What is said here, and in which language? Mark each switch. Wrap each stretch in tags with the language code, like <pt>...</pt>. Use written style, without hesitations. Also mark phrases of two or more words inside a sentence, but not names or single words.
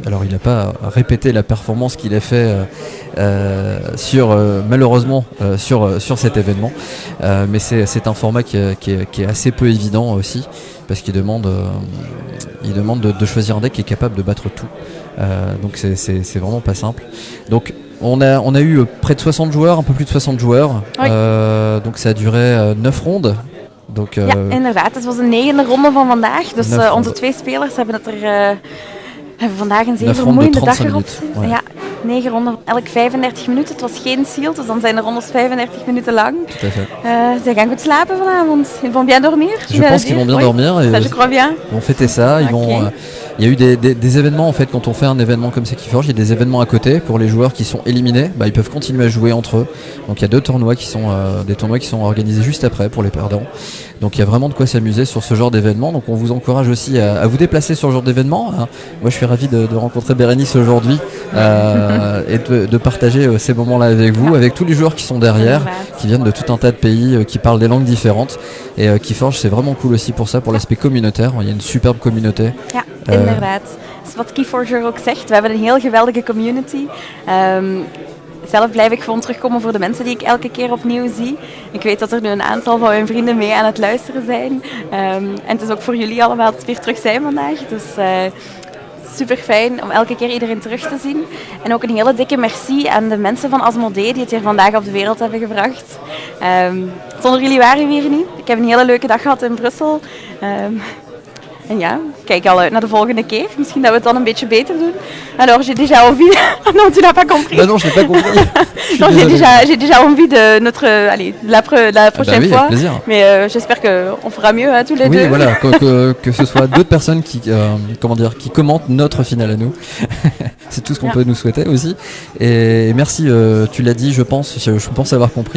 <fr>Alors il n'a pas répété la performance qu'il a fait malheureusement sur cet événement, mais c'est un format qui est assez peu évident aussi, parce qu'il demande de choisir un deck qui est capable de battre tout. Donc c'est vraiment pas simple. Donc on a eu près de 60 joueurs, un peu plus de 60 joueurs. Oui. Donc ça a duré 9 rondes. Donc,</fr> <nl>ja, inderdaad. Het was de 9e ronde van vandaag. Dus onze ronden. 2 spelers hebben vandaag een zeer 9 vermoeiende ronden, dag 35 erop minuten. zitten. Ja, 9 ronden, elk 35 minuten. Het was geen sealed, dus dan zijn de rondes 35 minuten lang.</nl> <fr>Tout à fait.</fr> <nl>Zij gaan goed slapen vanavond.</nl> <fr>Ils vont bien dormir. Je pense qu'ils vont bien dormir. Et Ça, je crois bien. ils vont fêter ça. Il y a eu des événements en fait, quand on fait un événement comme ça qui forge, il y a des événements à côté pour les joueurs qui sont éliminés, ils peuvent continuer à jouer entre eux. Donc il y a 2 tournois qui sont organisés juste après pour les perdants. Donc il y a vraiment de quoi s'amuser sur ce genre d'événement. Donc on vous encourage aussi à vous déplacer sur ce genre d'événement. Moi je suis ravi de rencontrer Bérénice aujourd'hui et de partager ces moments-là avec vous, avec tous les joueurs qui sont derrière, qui viennent de tout un tas de pays, qui parlent des langues différentes et qui forgent. C'est vraiment cool aussi pour ça, pour l'aspect communautaire. Il y a une superbe communauté.</fr> <nl>Ja, inderdaad. Dat is wat Keyforger ook zegt. We hebben een heel geweldige community. Zelf blijf ik gewoon terugkomen voor de mensen die ik elke keer opnieuw zie. Ik weet dat er nu een aantal van mijn vrienden mee aan het luisteren zijn. En het is ook voor jullie allemaal dat we weer terug zijn vandaag. Dus super fijn om elke keer iedereen terug te zien. En ook een hele dikke merci aan de mensen van Asmodee die het hier vandaag op de wereld hebben gebracht. Zonder jullie waren we hier niet. Ik heb een hele leuke dag gehad in Brussel. En ja, ik kijk al uit naar de volgende keer. Misschien dat we het dan een beetje beter doen.</nl> <fr>Alors, j'ai déjà envie... non, tu n'as pas compris. Bah non, je n'ai pas compris. Non, j'ai déjà envie de la prochaine oui, fois. avec plaisir. Mais j'espère qu'on fera mieux tous les deux. Oui, voilà, que ce soit d'autres personnes qui commentent notre finale à nous. C'est tout ce qu'on peut nous souhaiter aussi. Et merci, tu l'as dit, je pense avoir compris.</fr>